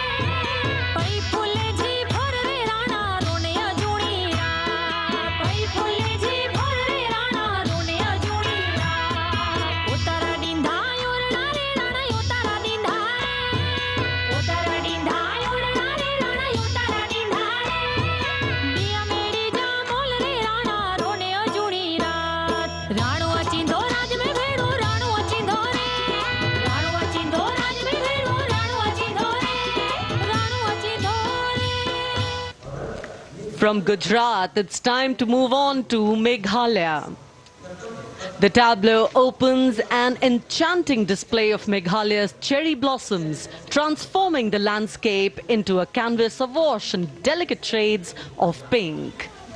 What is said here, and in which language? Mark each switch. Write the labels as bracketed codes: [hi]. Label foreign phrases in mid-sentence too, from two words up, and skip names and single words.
[kfr] पई फुले जी भर रे राणा रोने या जुणीरा पई फुले जी भर रे राणा रोने या जुणीरा उतारा डिंधा योरना रे राणा उतारा डिंधा उतारा डिंधा योरना रे राणा उतारा डिंधा दिया मेरी जा मोल रे राणा रोने या जुणीरा राणो अचिंधो राज में भेड़ो राणो अचिंधो रे राणो अचिंधो राज में भेड़ो राणो अचिंधो रे राणो अचिंधो रे। [en] From Gujarat, it's time to move on to Meghalaya. The tableau opens an enchanting display of Meghalaya's cherry blossoms, transforming the landscape into a canvas awash in delicate shades of pink.